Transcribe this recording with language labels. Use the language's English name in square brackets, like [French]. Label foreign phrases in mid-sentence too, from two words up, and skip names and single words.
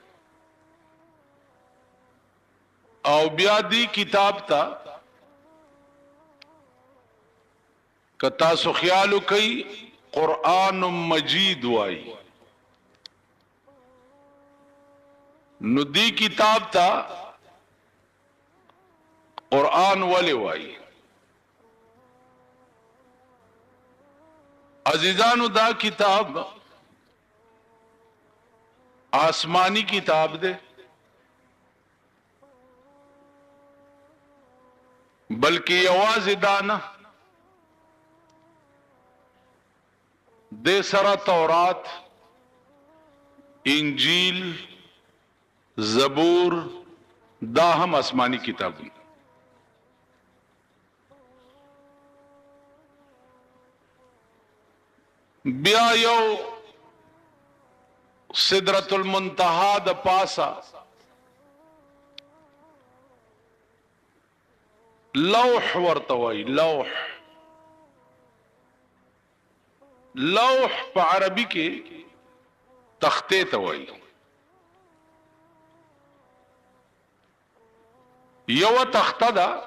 [Pashto] او بیا دی کتاب ته کتا سو خیالو کوي قرآن مجید وای نو دی کتاب تا قرآن ولی وای عزیزانو دا کتاب آسمانی کتاب دے بلکہ یواز دانا دے سرا تورات انجیل زبور دا هم آسمانی کتاب بیا یو سدرۃ المنتہا د پاسا لوح ورتوي لوح په عربي کې تخته ته وایي یو تخته ده